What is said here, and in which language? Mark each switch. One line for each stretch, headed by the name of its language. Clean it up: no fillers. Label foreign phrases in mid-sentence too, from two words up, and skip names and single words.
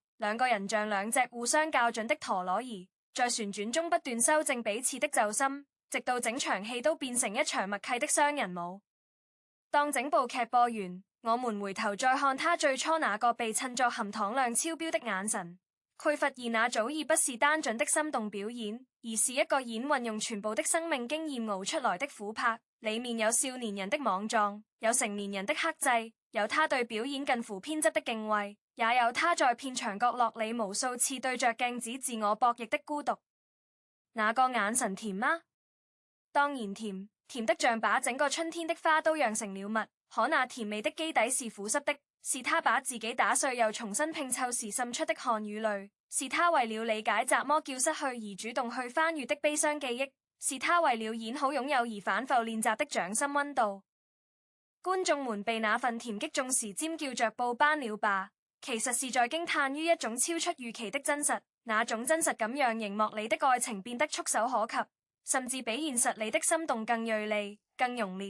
Chinese: 兩個人像兩隻互相校準的陀螺儀，在旋轉中不斷修正彼此的奏心，直到整場戲都變成一場默契的雙人舞。當整部劇播完，我們回頭再看他最初那個被襯作含糖量超標的眼神，佢發現那早已不是單純的心動表演，而是一個演運用全部的生命經驗熬出來的琥珀。裡面有少年人的莽撞，有成年人的克制，有他對表演近乎偏執的敬畏，也有他在片場角落裡無數次對着鏡子自我博弈的孤獨。那個眼神甜嗎？當然甜，甜得像把整個春天的花都釀成了蜜。可那甜味的基底是腐濕的，是他把自己打碎又重新拼湊時滲出的汗與淚，是他為了理解怎麼叫失去而主動去翻閱的悲傷記憶，是他為了演好擁有而反覆練習的掌心溫度。觀眾們被那份甜擊中時尖叫着報頒了吧，其實是在驚嘆於一種超出預期的真實，那種真實感讓熒幕裡的愛情變得觸手可及，甚至比現實裡的心動更銳利、更濃烈。